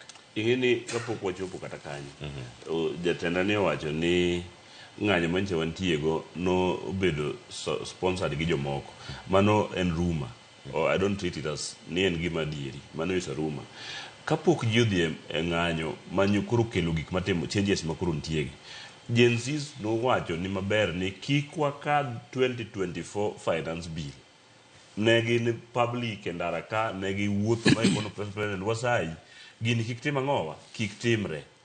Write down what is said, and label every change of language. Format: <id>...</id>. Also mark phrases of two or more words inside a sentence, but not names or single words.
<luo>ingini kapok wachopo kata kanyo jatenda ne owacho ni ng'anyo manche wantiego no bedo sponsored gi jomoko. Mano en rumor.</luo> <en>I don't treat it as</en> <luo>ni en gima dieri. Mano</luo> <en>is a rumor.</en> <luo>Kapok ji odhi e ng'anyo manyo koro kelo gik matimo changes ma koro ntiegi. Gen Zs nowacho ni maber ni kik wakadh 2024</luo> <en>finance bill.</en> <luo>Negi ni public e ndara ka negi wuotho ma ikono president wasai gini kik tim ang'owa kik timre.</luo>